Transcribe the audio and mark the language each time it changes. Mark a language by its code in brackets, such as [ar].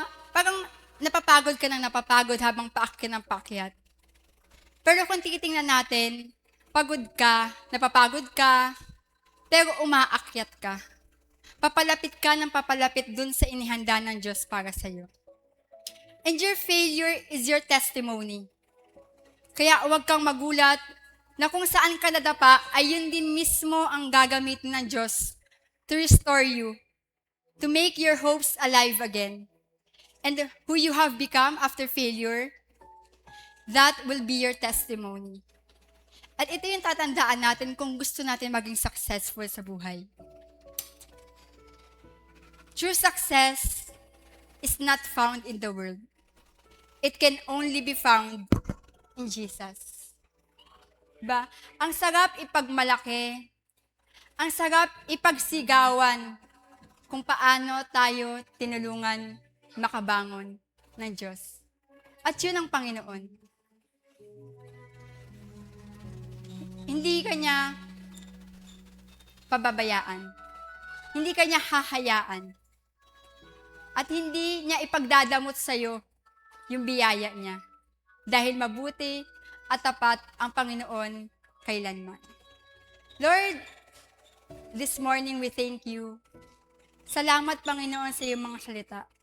[tl] Parang napapagod ka ng napapagod habang paakyat ng paakyat. Pero kung titingnan natin, pagod ka, napapagod ka, pero umaakyat ka. Papalapit ka ng papalapit dun sa inihanda ng Diyos para sa'yo. [en] And your failure is your testimony. [tl] Kaya huwag kang magulat na kung saan ka nadapa ay yun din mismo ang gagamitin ng Diyos [en] to restore you, to make your hopes alive again. And who you have become after failure, that will be your testimony. [tl] At ito yung tatandaan natin kung gusto natin maging successful sa buhay. [en] True success is not found in the world. It can only be found in Jesus. [tl] Diba? Ang sarap ipagmalaki. Ang sarap ipagsigawan kung paano tayo tinulungan makabangon ng Diyos. At yun ang Panginoon. Hindi kanya pababayaan. Hindi kanya hahayaan. At hindi niya ipagdadamot sa'yo yung biyaya niya. Dahil mabuti at tapat ang Panginoon kailanman. [en] Lord, this morning we thank you. [tl] Salamat, Panginoon, sa iyong mga salita.